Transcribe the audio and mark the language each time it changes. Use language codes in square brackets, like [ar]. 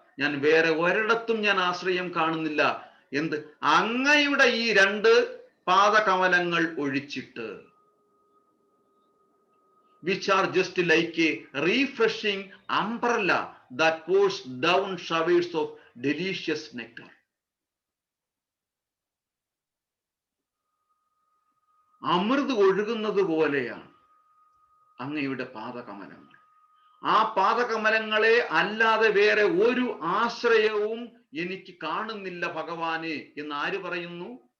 [ml] ഞാൻ വേറെ ഒരിടത്തും ഞാൻ ആശ്രയം കാണുന്നില്ല. എന്ത്? അങ്ങയുടെ ഈ 2 പാദകമലങ്ങൾ ഒഴിച്ചിട്ട്. [en] Which are just like a refreshing umbrella that pours down showers of delicious nectar. [ml] അമൃത് ഒഴുകുന്നത് പോലെയാണ് അങ്ങയുടെ പാദകമലങ്ങൾ. ആ പാദകമലങ്ങളെ അല്ലാതെ വേറെ ഒരു ആശ്രയവും എനിക്ക് കാണുന്നില്ല ഭഗവാനെ എന്ന് ആര് പറയുന്നു?